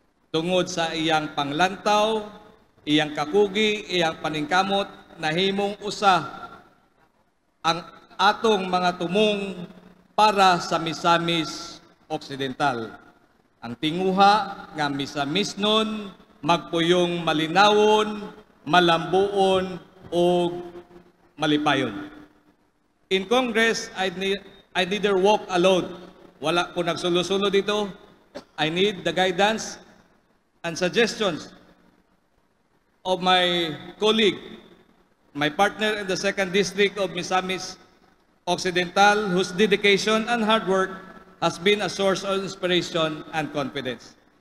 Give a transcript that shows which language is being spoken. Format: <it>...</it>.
<ceb>Tungod sa iyang panglantaw, iyang kakugi, iyang paningkamot, nahimong usa ang atong mga tumong para sa Misamis Occidental. Ang tinguha nga Misamis nun, magpuyong malinawon, malambuon, o malipayon.</ceb> <en>In Congress, I neither walk alone.</en> <ceb>Wala ko nagsulo-sulo dito.</ceb> <en>I need the guidance and suggestions of my colleague, my partner in the 2nd District of Misamis Occidental, whose dedication and hard work has been a source of inspiration and confidence.</en>